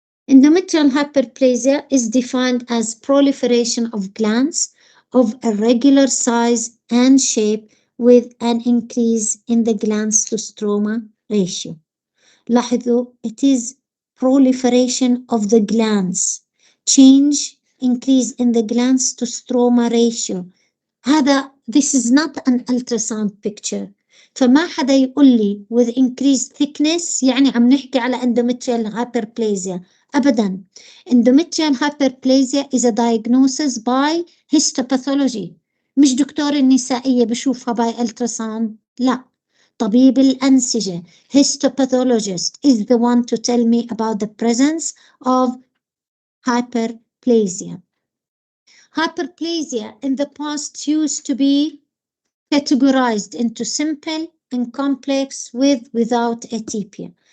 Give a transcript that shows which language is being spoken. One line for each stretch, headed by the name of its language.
English: Endometrial hyperplasia is defined as proliferation of glands of irregular size and shape with an increase in the glands to stroma ratio.
Arabic: لاحظوا,
English: it is proliferation of the glands, change, increase in the glands to stroma ratio. This is not an ultrasound picture.
Arabic: فما حدا يقول لي
English: with increased thickness
Arabic: يعني عم نحكي على endometrial hyperplasia. أبداً.
English: Endometrial hyperplasia is a diagnosis by histopathology.
Arabic: مش دكتور النسائية بشوفها
English: by ultrasound.
Arabic: لا. طبيب الأنسجة,
English: histopathologist, is the one to tell me about the presence of hyperplasia. Hyperplasia in the past used to be categorized into simple and complex with without atypia.